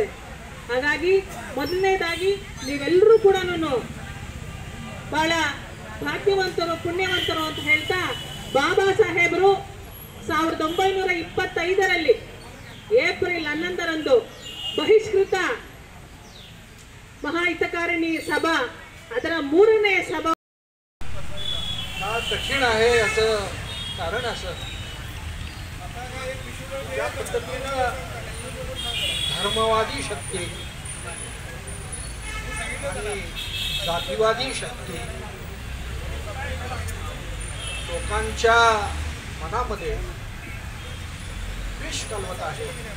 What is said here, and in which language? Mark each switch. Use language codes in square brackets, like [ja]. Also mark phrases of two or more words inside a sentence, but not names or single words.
[kn] ಹಾಗಾಗಿ ಮೊದಲನೇದಾಗಿ ನೀವೆಲ್ಲರೂ ಕೂಡ ಬಹಳ ಭಾಗ್ಯವಂತರು ಪುಣ್ಯವಂತರು ಅಂತ ಹೇಳ್ತಾ, ಬಾಬಾ ಸಾಹೇಬರು 1925ರಲ್ಲಿ ಏಪ್ರಿಲ್ 11ರಂದು ಬಹಿಷ್ಕೃತ महाहितकारिणी सभा ಅದರ 3ನೇ सभा [mr] कठीण आहे असं कारण असं या पद्धतीनं धर्मवादी शक्ती आणि जातीवादी शक्ती लोकांच्या मनामध्ये विष घालवत आहे.